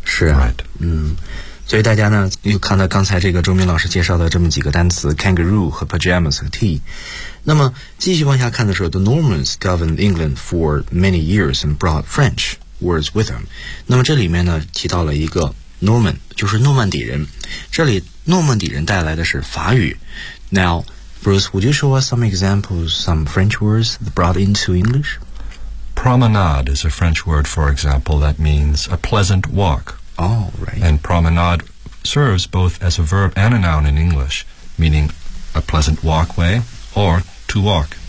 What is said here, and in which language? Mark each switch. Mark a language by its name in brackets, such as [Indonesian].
[Chinese] 是啊。 [English] Right. [Chinese] 所以大家呢又看到刚才这个周明老师介绍的这么几个单词 kangaroo 和 pajamas 和 tea。那么继续往下看的时候 [English] the Normans governed England for many years and brought French words with them。 [Chinese] 那么这里面呢提到了一个 Norman， 就是诺曼底人。这里诺曼底人带来的是法语。 [English] Now, Bruce, would you show us some examples, some French words brought into English? Promenade is a French word, for example, that means a pleasant walk. Oh, right. And promenade serves both as a verb and a noun in English, meaning a pleasant walkway or to walk.